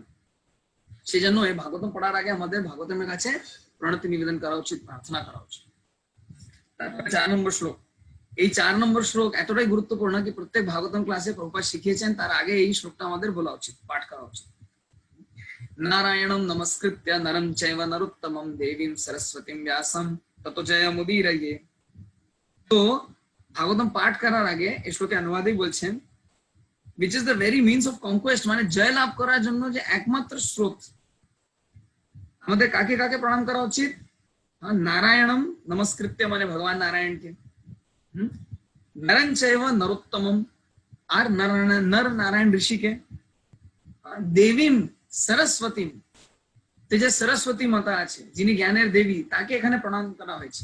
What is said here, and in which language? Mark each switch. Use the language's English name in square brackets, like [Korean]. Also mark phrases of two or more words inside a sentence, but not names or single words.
[Bangla] সেজন্য এই ভাগবতম পড়ার আগে আমাদের ভাগবতমের কাছে প্রণতি নিবেদন করা উচিত, প্রার্থনা করা উচিত। তারপরে 4 নম্বর শ্লোক। এই 4 নম্বর শ্লোক এতটাই গুরুত্বপূর্ণ কি প্রত্যেক ভাগবতম ক্লাসে প্রভুপাদ শিখিয়েছেন তার আগে এই শ্লোকটা আমাদের বলা উচিত, পাঠ করা উচিত। [Sanskrit] नारायणं नमस्कृत्य नरं चैव नरोत्तमं देवीं सरस्वतीं व्यासं ततो जयमुदीरये। [Bangla] तो ভাগবতম পাঠ করার আগে এই শ্লোকে অনুবাদই বলছেন [English] which is the very means of conquest, [Bangla] মানে জয় লাভ করার জন্য যে একমাত্র স্রোত। আমাদের কাকে কাকে প্রণাম করা উচিত? [Sanskrit] নারায়ণম নমস্কৃত্য [Bangla] মানে ভগবান নারায়ণকে, [Sanskrit] নরং চৈব নরোত্তমম [Bangla] আর নর নারায়ণ ঋষিকে, [Sanskrit] দেবীম সরস্বতীম, [Bangla] তো যে সরস্বতী মাতা আছে যিনি জ্ঞানের দেবী তাকে এখানে প্রণাম করা হয়েছে।